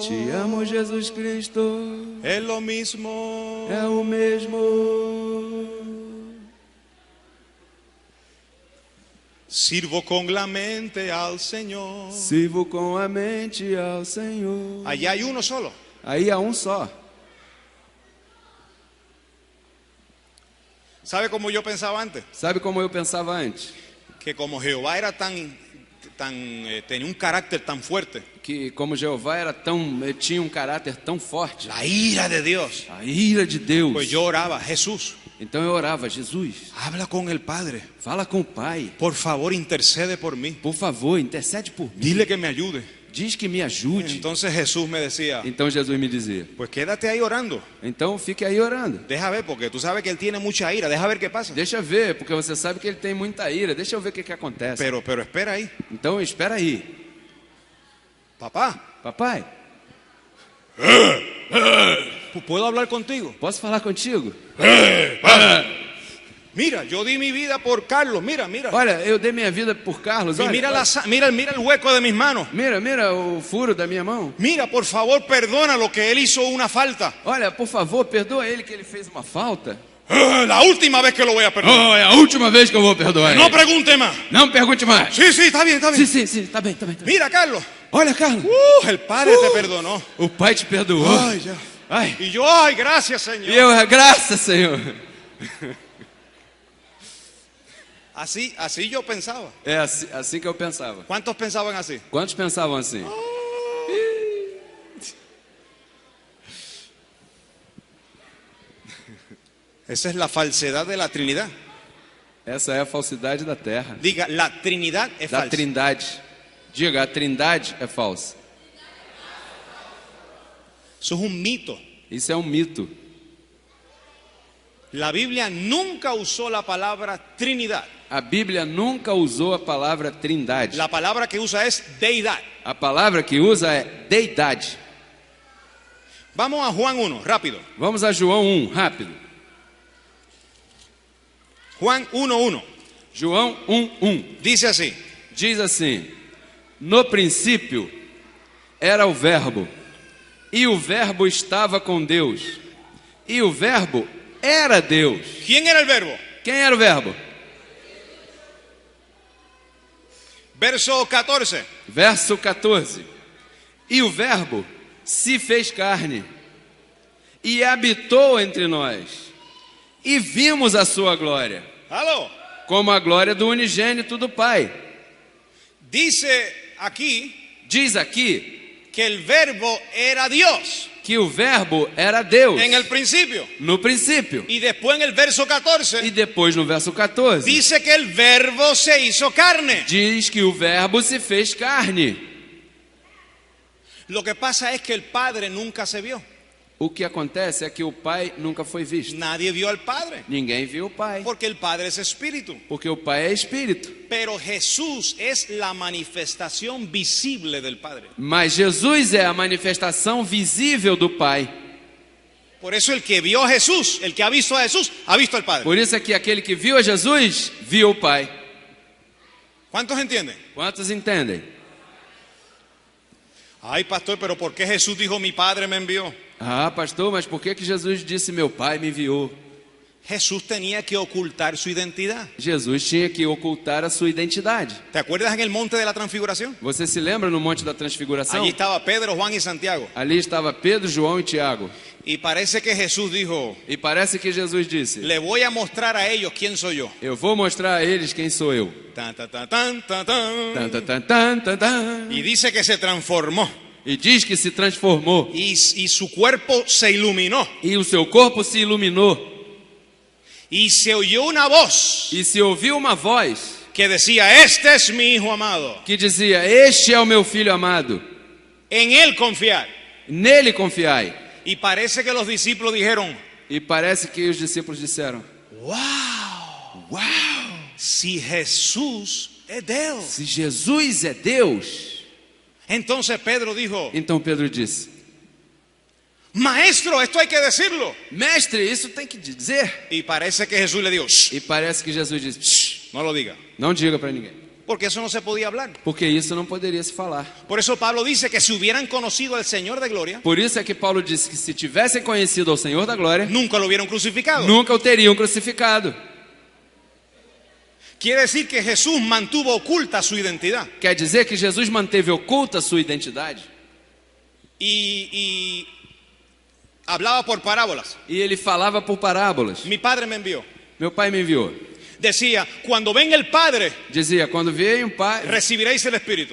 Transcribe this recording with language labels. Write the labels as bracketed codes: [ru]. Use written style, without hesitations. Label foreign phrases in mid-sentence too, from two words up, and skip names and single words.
[es] Te amo, Jesus Cristo. Es lo mismo. [pt] É o mesmo. [es] Sirvo con la mente al Señor. [pt] Sirvo com a mente ao Senhor. [es] Allá hay uno solo. [pt] Aí há um só. [es] ¿Sabe cómo yo pensaba antes? [pt] Sabe como eu pensava antes? [es] Que como Jehová era tenía un carácter tan fuerte, [pt] Que como Jeová era tinha um caráter tão forte, [es] la ira de Dios, [pt] a ira de Deus. [es] pues yo oraba, Jesús, [pt] Então eu orava: Jesus, [es] habla con el Padre, [pt] fala com o Pai. [es] por favor intercede por mí, [pt] Por favor, intercede por mim. [es] dile que me ayude. [pt] Diz que me ajude. [es] Entonces Jesús me decía, [pt] Então Jesus me dizia: [es] pues quédate ahí orando, [pt] então fique aí orando. [es] deja ver, porque tú sabes que él tiene mucha ira, deja ver qué pasa. [pt] Deixa ver, porque você sabe que ele tem muita ira. Deixa eu ver o que acontece. [es] Pero espera ahí, [pt] Então espera aí. [es] papá, [pt] Papai, [es] ¿puedo hablar contigo? [pt] posso falar contigo? [es] Mira, yo di mi vida por Carlos, mira. [pt] Olha, eu dei minha vida por Carlos. [es] Y [pt] Olha, [es] mira el hueco de mis manos. [pt] mira o furo da minha mão. [es] Mira, por favor, perdona lo que él hizo una falta. [pt] Olha, por favor, perdoa ele que ele fez uma falta. [es] La última vez que lo voy a perdonar. [pt] Oh, é a última vez que eu vou perdoar [es] No [pt] ele. [es] pregunte más. [pt] Não pergunte mais. [es] Sí, está bien. [pt] Sim, tá bem. [es] Mira, Carlos. [pt] Olha, Carlos, [es] El Padre te perdonó. [pt] o Pai te perdoou. [es] Ay, ya. [pt] Ai, [es] Y yo, ay, gracias, [pt] e [es] Señor. [pt] eu, graças, Senhor. [es] Así yo pensaba. [pt] É assim que eu pensava. [es] ¿Cuántos pensaban así? [pt] Quantos pensavam assim? [es] Esa es la falsedad de la Trinidad. [pt] Essa é a falsidade da terra. [es] Diga, la Trinidad es [pt] Da [es] falsa. [pt] trindade. Diga, a trindade é falsa. [es] Eso es un mito. [pt] Isso é um mito. [es] La Biblia nunca usó la palabra Trinidad. [pt] A Bíblia nunca usou a palavra trindade. [es] La palabra que usa es deidad. [pt] A palavra que usa é deidade. [es] Vamos a Juan 1, rápido. [pt] Vamos a João 1, rápido. [es] Juan 1:1. [pt] João 1:1. [es] Dice así: [pt] Diz assim: no princípio era o Verbo, e o Verbo estava com Deus, e o Verbo era Deus. [es] ¿Quién era el verbo? [pt] Quem era o Verbo? [es] Verso 14. [pt] Verso 14. E o Verbo se fez carne e habitou entre nós, e vimos a sua glória, [es] Aló. [pt] como a glória do unigênito do Pai. [es] Dice aquí [pt] Diz aqui [es] que el verbo era Dios [pt] que o Verbo era Deus [es] en el principio. [pt] no princípio. [es] Y después en el verso 14 [pt] E depois no verso 14 [es] dice que el verbo se hizo carne. [pt] diz que o Verbo se fez carne. [es] Lo que pasa es que el Padre nunca se vio. [pt] O que acontece é que o Pai nunca foi visto. [es] Nadie vio al Padre, [pt] Ninguém viu o Pai, [es] porque el Padre es espíritu. [pt] porque o Pai é Espírito. [es] Pero Jesús es la manifestación visible del Padre. [pt] Mas Jesus é a manifestação visível do Pai. [es] Por eso el que vio a Jesús, el que ha visto a Jesús, ha visto al Padre. [pt] Por isso é que aquele que viu a Jesus, viu o Pai. [es] ¿Cuántos entienden? [pt] Quantos entendem? [es] Ay, pastor, pero ¿por qué Jesús dijo mi Padre me envió? [pt] Ah, pastor, mas por que Jesus disse meu Pai me enviou? [es] Jesús tenía que ocultar su identidad. [pt] Jesus tinha que ocultar a sua identidade. [es] ¿Te acuerdas en el monte de la transfiguración? [pt] Você se lembra no Monte da Transfiguração? [es] Allí estaba Pedro, Juan y Santiago. [pt] Ali estava Pedro, João e Tiago. [es] Y parece que Jesús dijo, [pt] E parece que Jesus disse: [es] le voy a mostrar a ellos quién soy yo. [pt] eu vou mostrar a eles quem sou eu. [es] Tan, tan, tan, tan, tan, tan. [pt] Tan, tan, tan, tan, tan, tan. [es] Y dice que se transformó [pt] E diz que se transformou. [es] y su cuerpo se iluminó [pt] E o seu corpo se iluminou. [es] y se oyó una voz [pt] E se ouviu uma voz [es] que decía, este es mi hijo amado, [pt] que dizia: este é o meu filho amado, [es] en él confiar. [pt] nele confiai. [es] Y parece que los discípulos dijeron, [pt] E parece que os discípulos disseram: [es] wow, si Jesús es Dios. [pt] se Jesus é Deus. [es] Entonces Pedro dijo, [pt] Então Pedro disse: [es] maestro, esto hay que decirlo. [pt] mestre, isso tem que dizer. [es] Y parece que Jesús le dijo, "Shh, [pt] E parece que Jesus disse: "Shh, [es] no lo diga, [pt] não diga para ninguém, [es] porque eso no se podía hablar. [pt] porque isso não poderia se falar." [es] Por eso Pablo dice que si hubieran conocido al Señor de gloria, [pt] Por isso é que Paulo disse que se tivessem conhecido ao Senhor da glória, [es] nunca lo hubieran crucificado. [pt] nunca o teriam crucificado. [es] Quiere decir que Jesús mantuvo oculta su identidad. [pt] Quer dizer que Jesus manteve oculta a sua identidade. [es] Y hablaba por parábolas. [pt] E ele falava por parábolas. [es] Mi padre me envió. [pt] Meu pai me enviou. [es] Decía, cuando venga el Padre, [pt] Dizia: quando vier um pai, [es] recibiréis el Espíritu.